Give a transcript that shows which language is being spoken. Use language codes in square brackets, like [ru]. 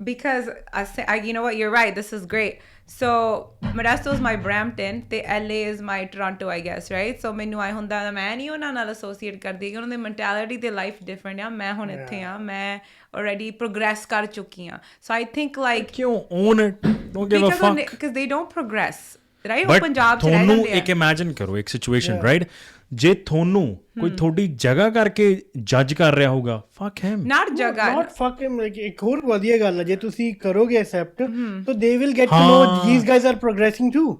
[en] Because you know what, you're right, this is great. So Modesto is my Brampton ਤੇ LA is my Toronto, I guess, right? [pa] So ਮੈਨੂੰ ਆਏ ਹੁੰਦਾ ਮੈਂ ਨਹੀਂ ਉਹਨਾਂ ਨਾਲ ਐਸੋਸੀਏਟ ਕਰਦੀ ਕਿ ਉਹਨਾਂ ਦੀ ਮੈਂਟੈਲਿਟੀ ਤੇ ਲਾਈਫ ਡਿਫਰੈਂਟ ਆ। ਮੈਂ ਹੁਣ ਇੱਥੇ ਆ, ਮੈਂ already progress ਕਰ ਚੁੱਕੀ ਹਾਂ। [en] So I think like ਕਿਉਂ own it, don't give a fuck, because they don't progress, right? [pa] ਉਹ ਪੰਜਾਬ 'ਚ ਰਹਿ ਜਾਂਦੇ ਆ। ਤੁਹਾਨੂੰ ਇੱਕ ਇਮੈਜਿਨ ਕਰੋ ਇੱਕ ਸਿਚੁਏਸ਼ਨ, ਰਾਈਟ? ਜੇ ਤੁਹਾਨੂੰ ਕੋਈ ਤੁਹਾਡੀ ਜਗ੍ਹਾ ਕਰਕੇ ਜੱਜ ਕਰ ਰਿਹਾ ਹੋਊਗਾ, [en] fuck him. Not ਜਗ੍ਹਾ, not fuck him. like [pa] ਇੱਕ ਹੋਰ ਵਧੀਆ ਗੱਲ ਹੈ, ਜੇ ਤੁਸੀਂ ਕਰੋਗੇ [en] accept, so they will get to know these guys are progressing too.